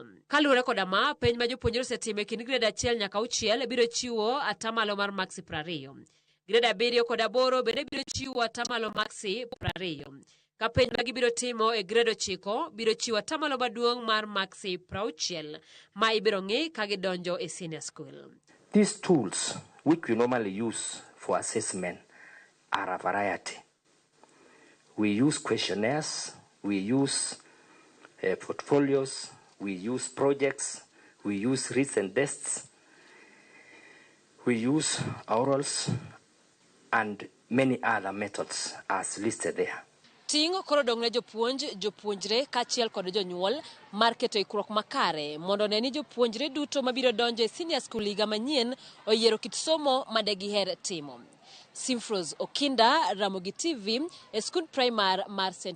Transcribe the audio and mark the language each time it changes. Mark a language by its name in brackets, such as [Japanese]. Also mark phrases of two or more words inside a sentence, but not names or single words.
[Luo (Kenya and Tanzania)] Kaluwore koda ma, penj ma jopuonjre osetimo e kind grade 1 nyaka 6 biro chiwo atamalo mar maxi 20. Grade 7 kod 8 bende biro chiwo atamalo maxi 20. Ka penj ma gibiro timo e grade 9 biro chiwo atamalo maduong' mar maxi 60 ma ibiro ng'i ka gidonjo e [English] senior school. These tools which we normally use for assessment are a variety. We use questionnaires, we use portfolios, we use projects, we use written tests, we use orals, and many other methods as listed there. [Luo (Kenya and Tanzania)] Ting' koro dong' ne jopuonjre kachiel kod jonyuol mar keto ikruok makare mondo ne ni jopuonjre duto mabiro donjo e [English] senior school [Luo (Kenya and Tanzania)] higa manyien oyiero kit somo ma de giher timo. Simfros Okinda, Ramogi TV, e skul primar mar St.